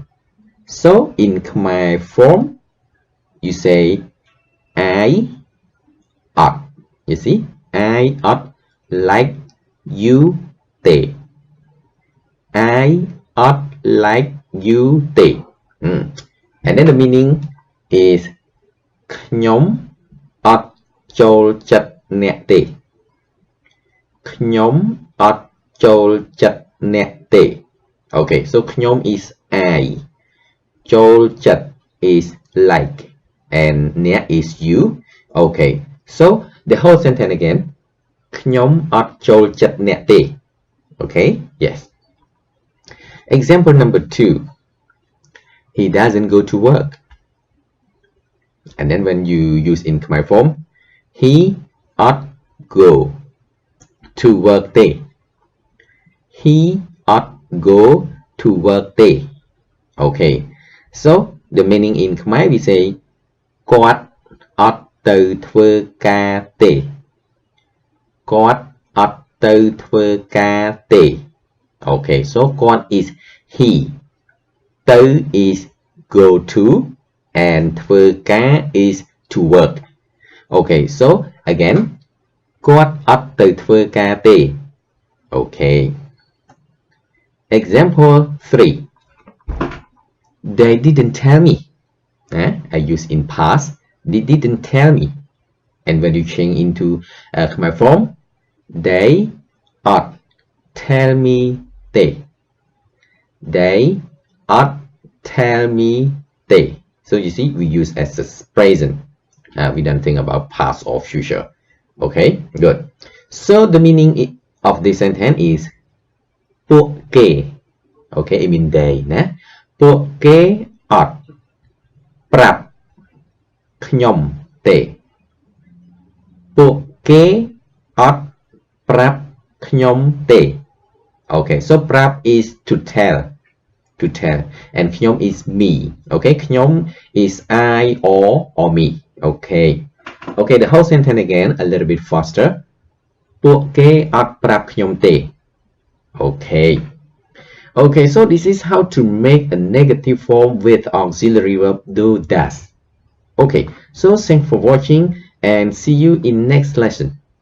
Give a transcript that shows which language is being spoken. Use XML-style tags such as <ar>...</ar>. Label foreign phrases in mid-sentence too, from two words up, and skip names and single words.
<en>So in Khmer form, you say I ought. You see, I ought like you te. I ought like you te. And then the meaning is</en> <km>ខ្ញុំអត់ចូលចិត្តអ្នកទេ ខ្ញុំអត់ចូលចិត្តអ្នកទេ</km> <en>Okay, so</en> <km>ខ្ញុំ</km> <en>is I, ចូលចិត្ត is like, and អ្នក is you. Okay, so the whole sentence again.</en> <km>ខ្ញុំអត់ចូលចិត្តអ្នកទេ</km> <en>Okay, yes. Example number 2. He doesn't go to work. And then when you use in Khmer form, he ought go to work day. He ought go to work day. Okay, so the meaning in Khmer we say</en> <km>គាត់អត់ទៅធ្វើការទេ គាត់អត់ទៅធ្វើការទេ</km> <en>Okay, so គាត់ is he, ទៅ is go to, and ធ្វើការ is to work. Okay, so again</en> <km>គាត់អត់ទៅធ្វើការទេ Okay.</km> <en>Example 3. They didn't tell me. I use in past. They didn't tell me. And when you change into Khmer form, they ought tell me they. They ought tell me they. So you see, we use as a present. We don't think about past or future. Okay, good. So the meaning of this sentence is ពួកគេ Okay, it means they.</en> <km>ពួកគេអត់ប្រាប់ខ្ញុំទេ ពួកគេអត់ប្រាប់ខ្ញុំទេ</km> <en>Okay, so</en> <km>ប្រាប់</km> <en>is to tell. And ខ្ញុំ is me. Okay, ខ្ញុំ is I or me. Okay, the whole sentence again a little bit faster.</en> <km>ពួកគេអត់ប្រាប់ខ្ញុំទេ</km> <en>Okay, so this is how to make a negative form with auxiliary verb do does. Okay, so thanks for watching and see you in next lesson.</en>